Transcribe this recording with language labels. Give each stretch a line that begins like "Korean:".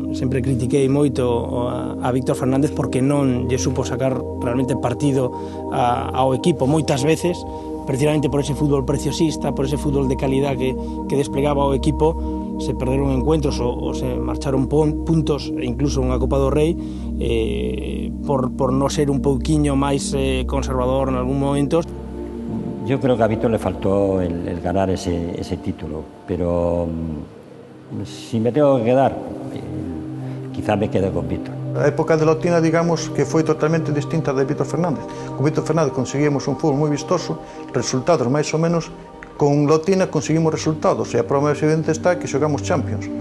Galician: Sempre critiquei moito a Víctor Fernández porque non lle supo sacar realmente partido ao equipo moitas veces, precisamente por ese fútbol preciosista, por ese fútbol de calidad que desplegaba o equipo. Se perderon encuentros ou se marcharon puntos, e incluso unha Copa do Rei, por non ser un pouquiño máis conservador en algún momento.
Spanish: Yo creo que a Víctor le faltó el ganar ese título, pero si me tengo que quedar, quizá me quede con Víctor.
Galician: A época de Lotina, digamos, que foi totalmente distinta de Víctor Fernández. Con Víctor Fernández conseguimos un fútbol moi vistoso, resultados máis ou menos. Con Lotina conseguimos resultados, e a prova máis evidente está que xogamos Champions.